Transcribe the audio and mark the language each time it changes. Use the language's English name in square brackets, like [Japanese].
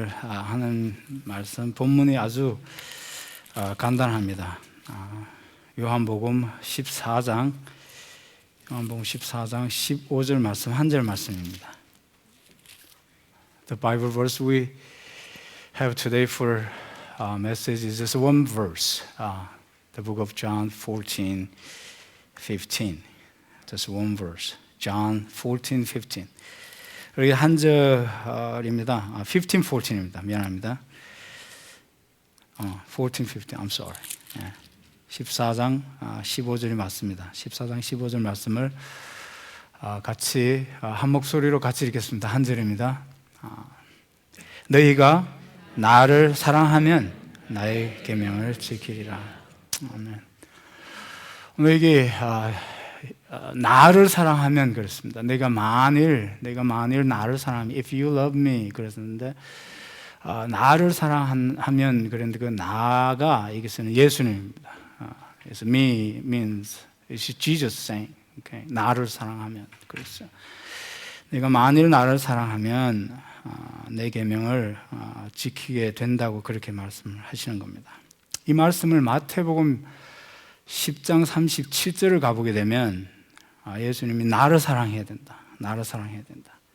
[Korean] 하는 말씀 본문이 아주 간단합니다. 요한복음 14장 15절 말씀 한 절 말씀입니다. [English] The Bible verse we have today for message is just one verse. The book of John 14:15. Just one verse. [Korean] John 14:15. 여기 한 절입니다. 15:14입니다. 미안합니다. 14:15. [English] I'm sorry. [Korean] 14장 15절이 맞습니다. 14장 15절 말씀을 같이 한 목소리로 같이 읽겠습니다. 한 절입니다. 너희가 나를 사랑하면 나의 계명을 지키리라. 아멘. 오늘 이게 나를 사랑하면 그렇습니다. 내가 만일 나를 사랑하면 [English] if you love me [Korean] 그랬었는데 나를 사랑하면 그랬는데 그 나가 이것은 예수님입니다. 그래서 [English] me means it's Jesus saying. Okay? [Korean] 나를 사랑하면 그랬어요. 내가 만일 나를 사랑하면 내 계명을 지키게 된다고 그렇게 말씀을 하시는 겁니다. 이 말씀을 마태복음 10장 37절을 가보게 되면 예수님이 나를 사랑해야 된다. 나를 사랑해야 된다.